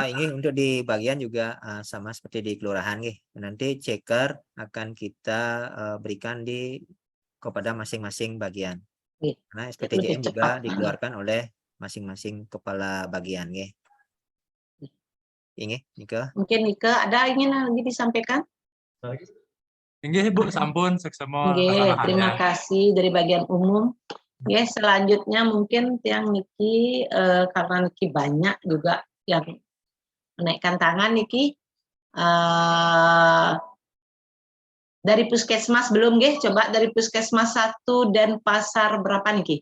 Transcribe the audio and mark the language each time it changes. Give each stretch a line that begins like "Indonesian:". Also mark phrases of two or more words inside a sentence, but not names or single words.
Indonesian: Ini untuk di bagian juga sama seperti di kelurahan, nanti checker akan kita berikan kepada masing-masing bagian. Karena SPTJM juga dikeluarkan oleh masing-masing kepala bagian. Ini Nika. Mungkin Nika ada ingin lagi disampaikan?
Balinese: Inggih Ibu, sampun seksama.
Indonesian: Terima kasih dari bagian umum. Selanjutnya mungkin yang Niki, karena Niki banyak juga yang menaikkan tangan Niki. Dari Puskesmas belum coba dari Puskesmas 1 Denpasar berapa Niki?